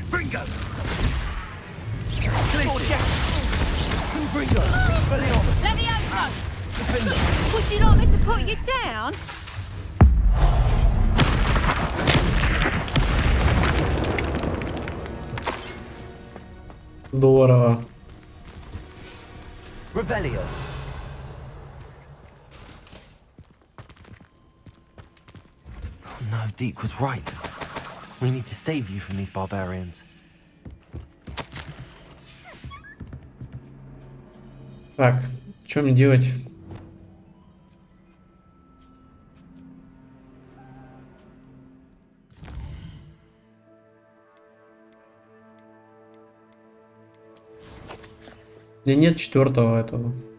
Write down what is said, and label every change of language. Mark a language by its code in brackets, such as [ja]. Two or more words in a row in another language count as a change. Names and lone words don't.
[en] Confringo! Confringo! Expelliarmus! Levioso! Defender! Would you like me to put you down? [ru] Здорово. [en] Revelio. Oh no, Deke was right. We need to save you from these barbarians. [ru] Так, что мне делать? У меня нет 4-го этого.